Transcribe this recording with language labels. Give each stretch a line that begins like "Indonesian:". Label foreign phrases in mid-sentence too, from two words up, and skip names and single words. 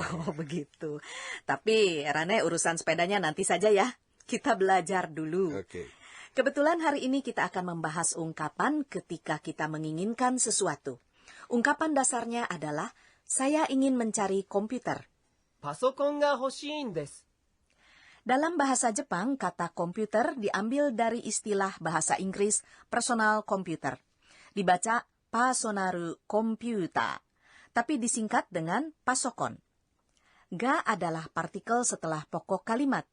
Indonesian: Oh begitu. Tapi Rane urusan sepedanya nanti saja ya. Kita belajar dulu. Oke. Kebetulan hari ini kita akan membahas ungkapan ketika kita menginginkan sesuatu. Ungkapan dasarnya adalah, saya ingin mencari komputer.
Japanese: パソコンが欲しいんです。
Indonesian: Dalam bahasa Jepang, kata komputer diambil dari istilah bahasa Inggris
English: personal computer.
Indonesian: Dibaca pasonaru komputer, tapi disingkat dengan pasokon. Ga adalah partikel setelah pokok kalimat.